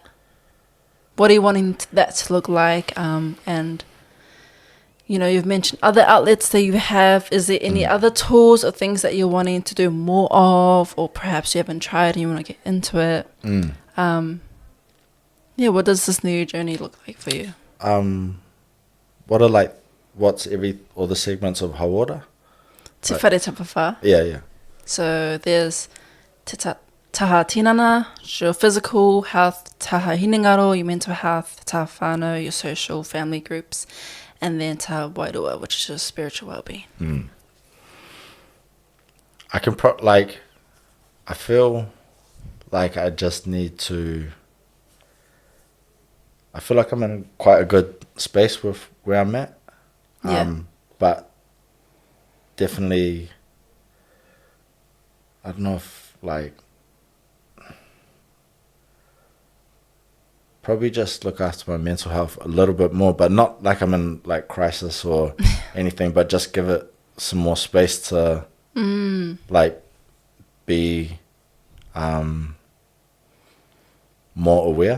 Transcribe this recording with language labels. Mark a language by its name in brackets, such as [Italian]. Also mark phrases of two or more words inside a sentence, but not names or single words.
[English] What are you wanting that to look like? And, you've mentioned other outlets that you have. Is there any other tools or things that you're wanting to do more of, or perhaps you haven't tried and you want to get into it? What does this new journey look like for you? What's all the segments of Hauora? [Māori] Te whare tapawha. [English] Yeah. So there's [Māori] te taha tinana, [English] your physical health, [Māori] taha hinengaro, [English] your mental health, [Māori] taha whānau, [English] your social family groups, and then [Māori] taha wairua, [English] which is your spiritual well-being. I can I feel like I just need to, I feel like I'm in quite a good space with where I'm at. But definitely, I don't know if probably just look after my mental health a little bit more, but not like I'm in like crisis or anything, but just give it some more space to like be more aware.